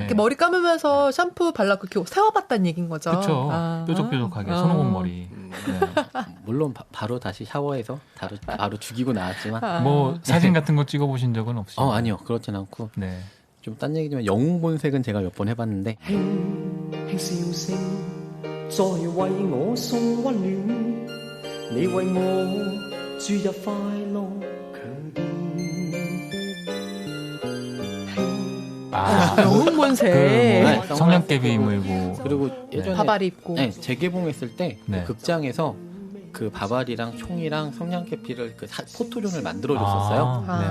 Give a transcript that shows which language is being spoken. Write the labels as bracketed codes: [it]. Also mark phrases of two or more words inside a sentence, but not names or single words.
[ko] 이렇게 머리 감으면서 샴푸 발라고 이렇게 세워봤다는 얘기인 거죠. 그렇죠. 아. 뾰족뾰족하게 아. 손오공 머리. 네. 물론 바로 다시 샤워해서 바로 죽이고 나왔지만 아. 뭐 사진 같은 거 찍어보신 적은 없으시죠? 아니요, 그렇진 않고 네. 좀 딴 얘기지만 영웅 본색은 제가 몇 번 해봤는데 [yue] 輕輕笑聲，再為我送溫暖，你為我注入快樂強電。 [ko] 아, 영웅 본색. 네. 성냥개비 물고. 그리고 예전에 바바리 입고. 네, 재개봉했을 때 네. 극장에서 그 바바리랑 총이랑 성냥개피를 그 포토존을 만들어줬었어요. 아.